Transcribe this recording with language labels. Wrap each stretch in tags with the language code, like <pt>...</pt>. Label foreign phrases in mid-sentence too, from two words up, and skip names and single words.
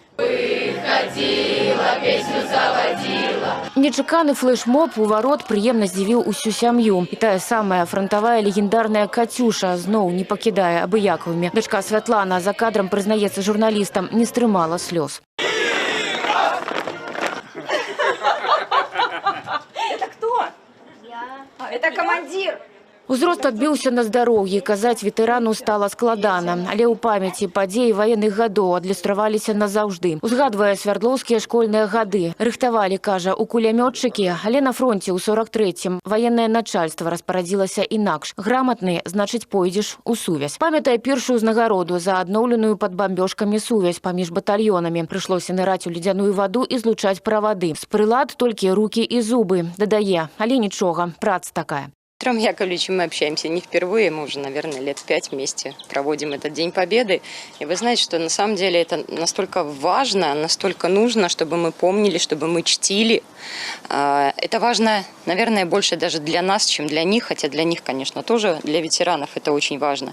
<ru>Выходила, песню заводила.</ru> <be>Нечаканы флешмоб у ворот прыемна здзівіў усю сям'ю. І тая самая фронтавая легендарная Катюша зноў не пакідае абыякавымі. Дачка Святлана за кадрам прызнаецца журналістам, не стрымала слёз.</be> <ru>Это кто? Я. Это командир.</ru> <be>Узрост адбіўся на здароўі, казаць ветэрану стала складана, але ў памяці падзеі ваенных гадоў адлюстраваліся назаўжды. Узгадвае свярдлоўскія школьныя гады. Рыхтавалі, кажа, у кулямётчыкі, але на фронце ў 43-м ваеннае начальства распарадзілася інакш. Грамотны, значыць, пойдзеш у сувязь. Памятае першую ўзнагароду за адноўленую пад бамбёжкамі сувязь паміж батальёнамі. Прыйшлося ныраць у ледзяную ваду і злучаць правады. З прылад толькі рукі і зубы. Дадае, але нічога, праца такая.</be> <ru>Петром Яковлевичем мы общаемся не впервые, мы уже, наверное, лет 5 вместе проводим этот День Победы. И вы знаете, что на самом деле это настолько важно, настолько нужно, чтобы мы помнили, чтобы мы чтили. Это важно, наверное, больше даже для нас, чем для них, хотя для них, конечно, тоже, для ветеранов это очень важно.</ru>